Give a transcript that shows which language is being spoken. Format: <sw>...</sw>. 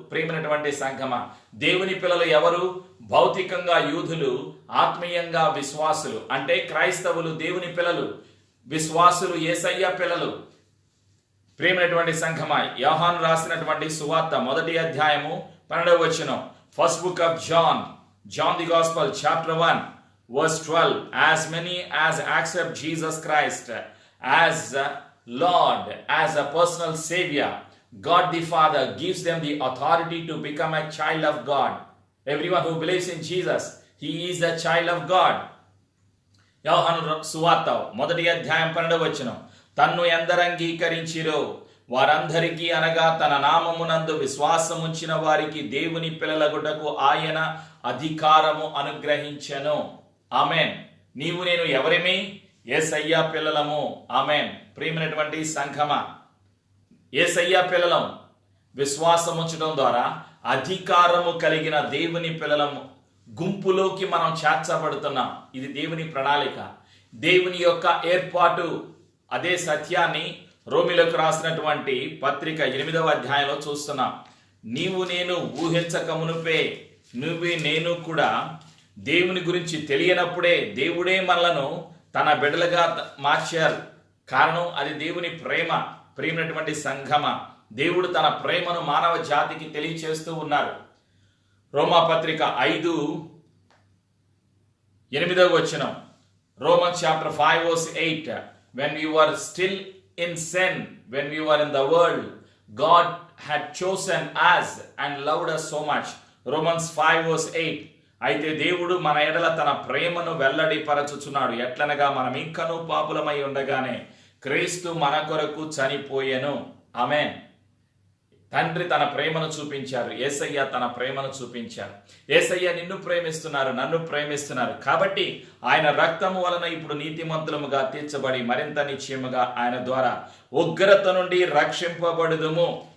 <te>ప్రియమైనటువంటి సంఘమ, దేవుని పిల్లలు ఎవరు? భౌతికంగా యూదులు, ఆత్మీయంగా విశ్వాసులు. అంటే క్రైస్తవులు దేవుని పిల్లలు, విశ్వాసులు యేసయ్య పిల్లలు. ప్రియమైనటువంటి సంఘమ, యోహాను రాసినటువంటి సువార్త 1వ అధ్యాయము 12వ వచనం.</te> <en>First book of John the gospel chapter 1 verse 12. As many as accept Jesus Christ as Lord, as a personal Savior, God the Father gives them the authority to become a child of God. Everyone who believes in Jesus, he is a child of God.</en> <te>యోహాను సువార్త 1వ అధ్యాయం 12వ వచనం. తన్ను ఎందరు అంగీకరించిరో వారందరికీ, అనగా తన నామమునందు విశ్వాసముంచిన వారికి దేవుని పిల్లలగుటకు ఆయన అధికారము అనుగ్రహించెను. ఆమేన్. నీవు నేను ఎవరిమి? యేసయ్య పిల్లలము. ఆమేన్. ప్రియమైనటువంటి సంఘమ, యేసయ్య పిల్లలం. విశ్వాసం ఉంచడం ద్వారా అధికారము కలిగిన దేవుని పిల్లలము గుంపులోకి మనం చేర్చబడుతున్నాం. ఇది దేవుని ప్రణాళిక, దేవుని యొక్క ఏర్పాటు. అదే సత్యాన్ని రోమిలకు రాసినటువంటి పత్రిక 8వ అధ్యాయంలో చూస్తున్నాం. నీవు నేను ఊహించక మునుపే నేను కూడా దేవుని గురించి తెలియనప్పుడే దేవుడే మనలను తన బిడ్డలుగా మార్చారు. కారణం అది దేవుని ప్రేమైనటువంటి సంఘమ. దేవుడు తన ప్రేమను మానవ జాతికి తెలియచేస్తూ ఉన్నారు.</te> <en>రోమాపత్రిక 5:8 Romans chapter 5 verse 8, when we were still in sin, when we were in the world, God had chosen us and loved us so much. Romans 5 verse 8.</en> <te>అయితే దేవుడు మన ఎడల తన ప్రేమను వెల్లడిపరచుచున్నాడు. ఎట్లనగా మనం ఇంకనూ పాపులమై ఉండగానే క్రీస్తు మన కొరకు చనిపోయెను. ఆమేన్. తండ్రి తన ప్రేమను చూపించారు. యేసయ్య తన ప్రేమను చూపించారు. యేసయ్య నిన్ను ప్రేమిస్తున్నారు, నన్ను ప్రేమిస్తున్నారు. కాబట్టి ఆయన రక్తము వలన ఇప్పుడు నీతిమంతులముగా తీర్చబడి మరింత నిశ్చయముగా ఆయన ద్వారా ఉగ్రత నుండి రక్షింపబడుదుము.</te>